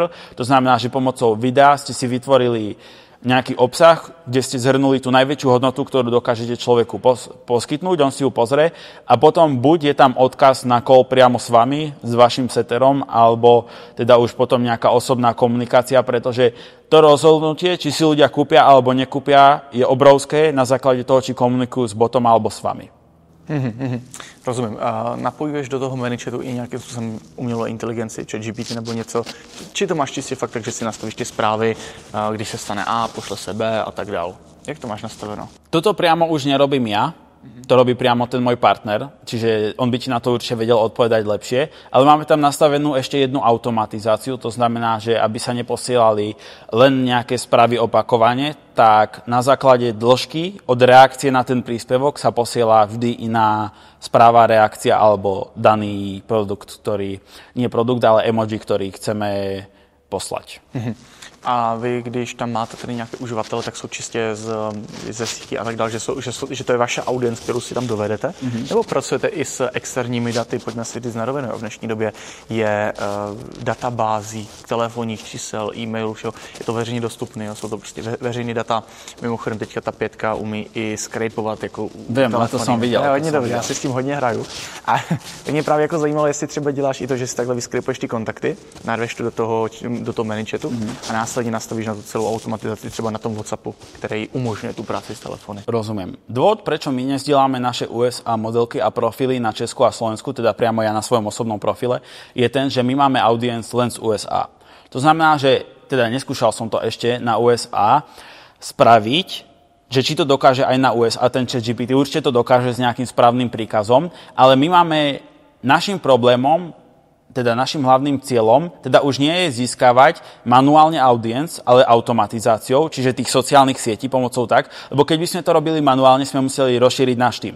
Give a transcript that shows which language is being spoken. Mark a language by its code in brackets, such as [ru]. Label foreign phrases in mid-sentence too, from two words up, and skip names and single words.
[sk] To znamená, že pomocou videa ste si vytvorili nejaký obsah, kde ste zhrnuli tú najväčšiu hodnotu, ktorú dokážete človeku poskytnúť, on si ju pozrie a potom buď je tam odkaz na call priamo s vami, s vašim seterom, alebo teda už potom nejaká osobná komunikácia, pretože to rozhodnutie, či si ľudia kúpia alebo nekúpia, je obrovské na základe toho, či komunikujú s botom alebo s vami. [cs] Rozumím. Napojuješ do toho ManyChatu i nějakým způsobem umělou inteligenci, ChatGPT nebo něco? Či to máš čistě fakt tak, že si nastavíš ty zprávy, když se stane A, pošle se B a tak dál? Jak to máš nastaveno? [sk] Toto priamo už nerobím ja. To robí priamo ten môj partner, čiže on by ti na to určite vedel odpovedať lepšie. Ale máme tam nastavenú ešte jednu automatizáciu, to znamená, že aby sa neposielali len nejaké správy opakovane, tak na základe dĺžky od reakcie na ten príspevok sa posiela vždy iná správa, reakcia alebo daný produkt, nie produkt, ale emoji, ktorý chceme poslať. [cs] A vy, když tam máte tedy nějaké uživatele, tak jsou čistě ze sítí a tak dále, že to je vaše audience, kterou si tam dovedete? Nebo pracujete i s externími daty? Pojďme si říct na rovinu. V dnešní době je databází telefonních čísel, e-mailů, všeho. Je to veřejně dostupné, jsou to prostě veřejné data. Mimochodem teďka ta 5 umí i scrapovat jako Vím, na to jsem viděl. Hodně dobrý, já si s tím hodně hraju. A mě právě jako zajímalo, jestli třeba děláš i to, že si takhle vyskrapuješ ty kontakty, narveš to do toho ManyChatu a následně nastavíš na tu celou automatizaci třeba na tom WhatsAppu, který umožňuje tu práci s telefony. [sk] Rozumiem. Dôvod, prečo my nezdielame naše USA modelky a profily na Česku a Slovensku, teda priamo ja na svojom osobnom profile, je ten, že my máme audience len z USA. To znamená, že teda neskúšal som to ešte na USA spraviť, že či to dokáže aj na USA ten ChatGPT, určite to dokáže s nejakým správnym príkazom, ale my máme našim problémom, teda našim hlavným cieľom, teda už nie je získavať manuálne audience, ale automatizáciou, čiže tých sociálnych sietí pomocou tak, lebo keď by sme to robili manuálne, sme museli rozšíriť náš tým.